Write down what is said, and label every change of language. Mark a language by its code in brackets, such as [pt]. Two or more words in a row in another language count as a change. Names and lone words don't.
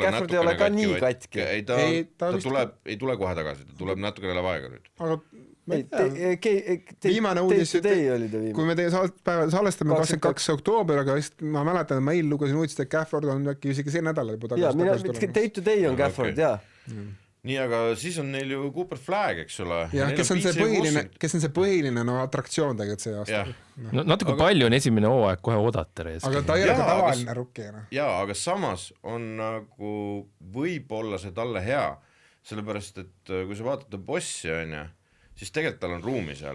[et] Gafford ei ole ka nii katki. Ta ei tule kohe tagasi, ta tuleb natukene läheb aega nüüd. Aga viimane uudis, kui me teie salestame 22. oktoober, aga ma mäletan, ma eil lugesin uudist, et Gafford on äkki isegi see nädal juba tagasi. [en] Day to day [et] on Gafford, jah. Nii, aga siis on neil ju Cooper Flag, eks ole. Ja, kes on see põhiline aktsioon tegelikult see aasta. Natuke palju on esimene hooaeg kohe oodata. Aga ta ei ole ka tavaline rukkina. Jaa, aga samas on nagu võib-olla see talle hea, sellepärast, et kui sa vaatad bossi, siis tegelikult tal on ruumi seal.